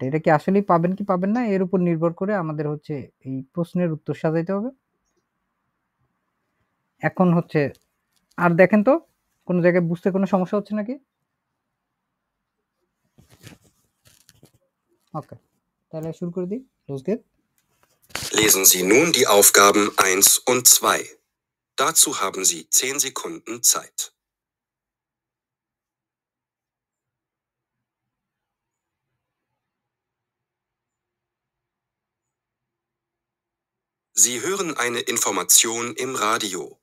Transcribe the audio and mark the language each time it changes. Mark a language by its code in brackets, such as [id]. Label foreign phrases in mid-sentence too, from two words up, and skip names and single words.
[bn] এটা কি আসলেই পাবেন কি পাবেন না, এর উপর নির্ভর করে আমাদের হচ্ছে এই প্রশ্নের উত্তর সাজাইতে হবে। এখন হচ্ছে আর দেখেন তো কোনো জায়গায় বুঝতে কোনো সমস্যা হচ্ছে নাকি? ওকে, তাহলে শুরু করে দিই। [de] Los geht's. Lesen Sie nun die Aufgaben 1 und 2. Dazu haben Sie 10 Sekunden Zeit. Sie hören eine Information im Radio.